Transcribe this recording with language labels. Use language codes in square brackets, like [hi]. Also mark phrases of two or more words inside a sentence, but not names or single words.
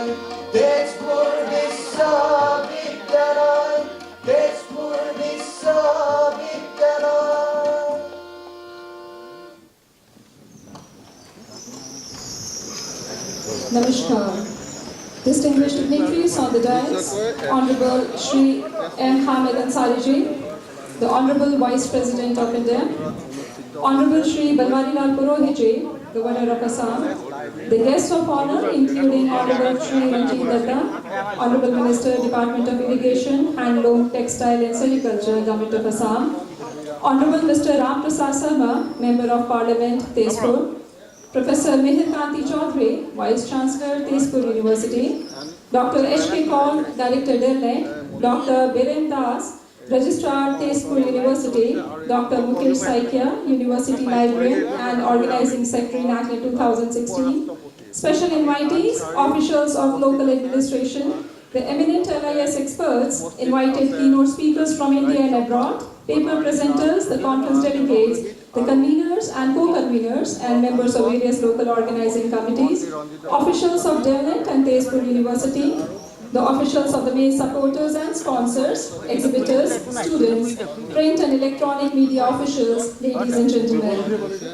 [en] তেজপুর বিশ্ববিদ্যালয়। তেজপুর বিশ্ববিদ্যালয়। Namaskar. Distinguished dignitaries on the dais, Honorable Shri M. Hamid Ansari Ji, the Honorable Vice President of India, Honorable Shri Balwani Lal Purohit Ji, Governor of Assam, the guests of honor including Honorable Shri Ranjit Datta, Honorable Minister, Department of Irrigation, Handloom, Textile and Sericulture, Government of Assam, Honorable Mr. Ram Prasad Sharma, Member of Parliament, Tezpur, Professor Mihir Kanti Chaudhary, Vice Chancellor, Tezpur University, Dr. H.K. Kaul, Director DELNET, Dr. Biren Das, Registrar, Tezpur University, Dr. Mukesh Saikia, University Librarian and Organizing Secretary, NACLIN-2016, special invitees, officials of local administration, the eminent LIS experts, invited keynote speakers from India and abroad, paper presenters, the conference delegates, the conveners and co-conveners and members of various local organizing committees, officials of DELNET and Tezpur University, the officials of the main supporters and sponsors, exhibitors, students, print and electronic media officials, ladies and gentlemen.